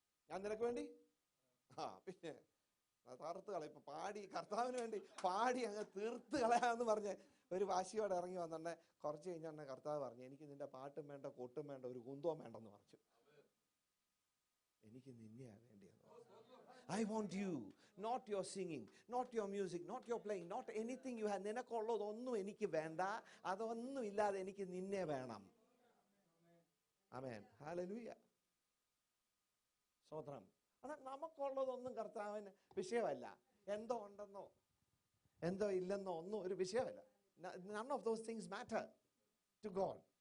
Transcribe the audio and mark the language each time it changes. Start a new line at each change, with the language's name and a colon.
Malayalam: ഞാൻ നിനക്ക് വേണ്ടി പിന്നെ തകർത്ത് കളയും. ഇപ്പൊ പാടി കർത്താവിന് വേണ്ടി പാടി അങ്ങ് തീർത്ത് കളയാന്ന് പറഞ്ഞ് ഒരു വാശിയോടെ ഇറങ്ങി വന്നെ. കുറച്ച് കഴിഞ്ഞാൽ കർത്താവ് പറഞ്ഞു, എനിക്ക് നിന്റെ പാട്ടും വേണ്ട, കൊട്ടും വേണ്ട, ഒരു കുന്തവും വേണ്ടെന്ന് പറഞ്ഞു. എനിക്ക് നിന്നെയാ വേണ്ടിയെന്ന്.
English: I want you, not your singing, not your music, not your playing, not anything you have.
Malayalam: നിനക്കുള്ളതൊന്നും എനിക്ക് വേണ്ട, അതൊന്നും ഇല്ലാതെ എനിക്ക് നിന്നെ വേണം. ആമേൻ, ഹല്ലേലൂയ, സ്തോത്രം. എന്നാൽ നമുക്കുള്ളതൊന്നും കർത്താവിന് വിഷയമല്ല. എന്തോ ഉണ്ടെന്നോ എന്തോ ഇല്ലെന്നോ ഒന്നും ഒരു വിഷയമല്ല.
English: None of those things matter to God.